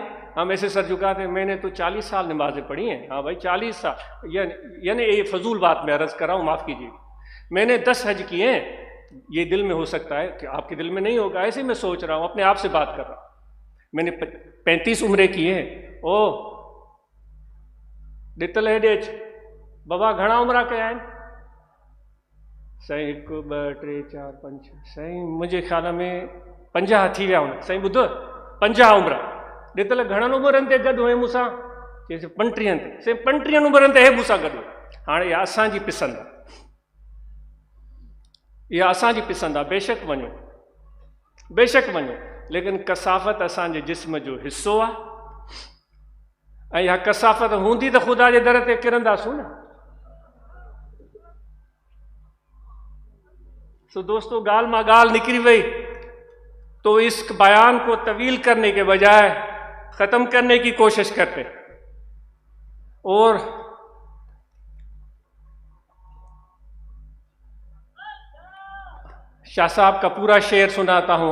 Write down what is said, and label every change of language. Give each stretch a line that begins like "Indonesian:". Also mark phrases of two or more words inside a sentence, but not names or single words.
Urdu: ہم ایسے سر جھکاتے ہیں، میں نے تو 40 سال نمازیں پڑھی ہیں، ہاں بھائی 40 سال، یعنی یہ فضول بات میں عرض کر رہا ہوں، معاف کیجیے، میں نے 10 حج کیے ہیں۔ یہ دل میں ہو سکتا ہے کہ آپ کے دل میں نہیں ہوگا، ایسے میں سوچ رہا ہوں، اپنے آپ سے بات کر رہا ہوں۔ میں نے 35 عمرے کیے ہیں،
Sindhi: ॾितल हेॾे अच। बाबा घणा उमिरि कया आहिनि? साईं 1 2 3 4 5 साईं मुंहिंजे ख़्याल में 50 थी विया हूंदा। साईं ॿुधो 50 उमिरि। ॾितल घणनि उमिरनि ते गॾु हुए मूंसां? चई 35 ते। साईं 35 उमिरनि ते हे मूंसां गॾु। हाणे इहा असांजी पिसंद आहे, इहा असांजी पिसंद आहे। बेशक वञो, बेशक वञो, लेकिन कसाफ़त असांजे जिस्म जो हिसो आहे। ऐं इहा कसाफ़त हूंदी त ख़ुदा जे दर ते किरंदासूं न। सो दोस्तों, ॻाल्हि मां ॻाल्हि निकिरी वई
Urdu: تو اس بیان کو طویل کرنے کے بجائے ختم کرنے کی کوشش کرتے اور شاہ صاحب کا پورا شعر سناتا ہوں.